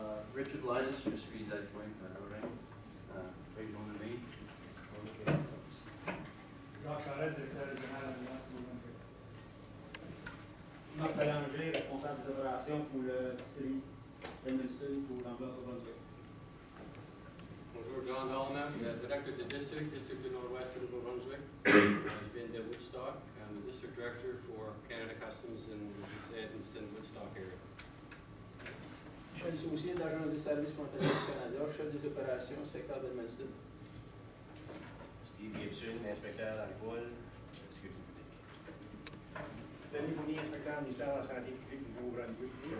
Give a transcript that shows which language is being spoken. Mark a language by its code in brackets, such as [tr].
[fr] Richard Linus, je suis l'adjoint à Lorraine, région de Maine. Jacques Charette, directeur régional de l'Alliance de Nouveau-Brunswick. Marc Bélanger, responsable des opérations pour le district d'Edmundston pour l'ambiance au Brunswick. [en] Bonjour, John Hallman, director of the district of Northwest of New Brunswick. I've been to Woodstock. I'm the district director for Canada Customs in the Edmundston, Woodstock area. [fr] Michel Soucy, de l'Agence des services frontaliers du Canada, chef des opérations, secteur d'Edmundston. Steve Gibson, inspecteur à l'école, sécurité publique. Denis Fournier, inspecteur ministère de la Santé publique du Nouveau-Brunswick.